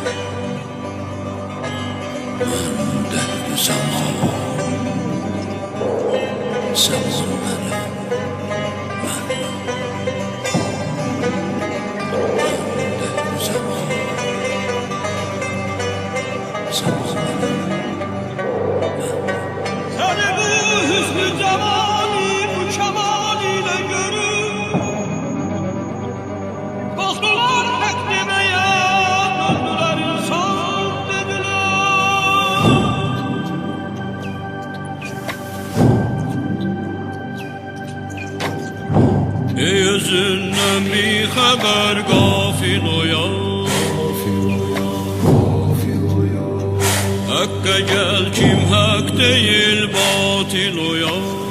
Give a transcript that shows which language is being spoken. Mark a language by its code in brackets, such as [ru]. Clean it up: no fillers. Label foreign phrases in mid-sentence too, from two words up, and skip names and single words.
[az] Mən dəhr-i zaman, zaman mənəm, mən. Mən dəhr-i zaman, zaman mənəm, mən. [tr] Səni bu hüsnü cemali, bu kemal ile görür. Korktular hak demeye, döndüler insan dediler. Ey özünden bir haber gafil oyan, Hakka gel kim hak değil batil uyan.